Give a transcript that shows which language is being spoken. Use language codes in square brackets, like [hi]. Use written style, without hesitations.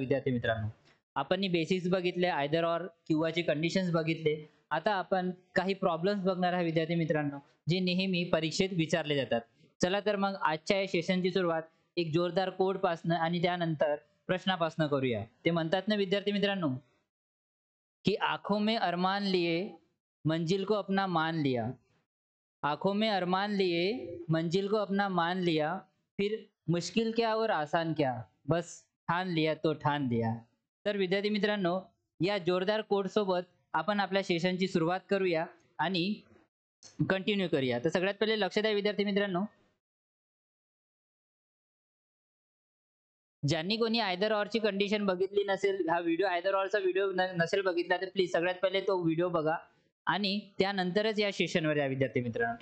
[mr] विद्यार्थी मित्रांनो, आपण बेसिक्स बघितले, आयदर ऑर किंवाचे कंडिशन्स बघितले. आता आपण काही प्रॉब्लेम्स बघणार आहे विद्यार्थी मित्रांनो, जे नेहमी परीक्षेत विचारले जातात. चला तर मग आजच्या या सेशनची सुरुवात एक जोरदार कोड पासनं आणि त्यानंतर प्रश्नापासनं करूया. ते म्हणतात ना विद्यार्थी मित्रांनो, की [hi] आंखों में अरमान लिए मंजिल को अपना मान लिया. आंखों में अरमान लिए मंजिल को अपना मान लिया, फिर मुश्किल क्या और आसान क्या, बस ठान लिया तो ठान लिया. [mr] तर विद्यार्थी मित्रांनो, या जोरदार कोड सोबत आपण आपल्या सेशनची सुरुवात करूया आणि कंटिन्यू करूया. तर सगळ्यात पहिले लक्ष द्या विद्यार्थी मित्रांनो, ज्यांनी कोणी आयदर ऑरची कंडिशन बघितली नसेल, हा व्हिडिओ आयदर ऑरचा व्हिडिओ नसेल बघितला, तर प्लीज सगळ्यात पहिले तो व्हिडिओ बघा आणि त्यानंतरच या सेशनवर या विद्यार्थी मित्रांनो.